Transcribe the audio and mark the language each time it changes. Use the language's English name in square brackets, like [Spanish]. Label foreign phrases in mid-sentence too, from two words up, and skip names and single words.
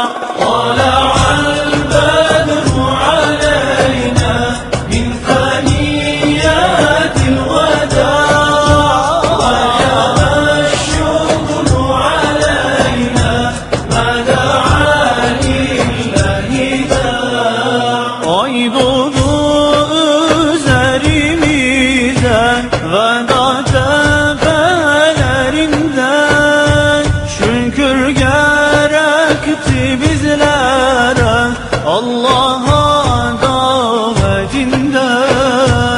[Arabic] طلع البدر علينا من ثنيات الوداع، وجب الشكر علينا ما دعا لله داع. [Turkish] Aydoğdu üzerimizden veda tefelerinden, şükür gerekti bizlere Allah'a davetinden.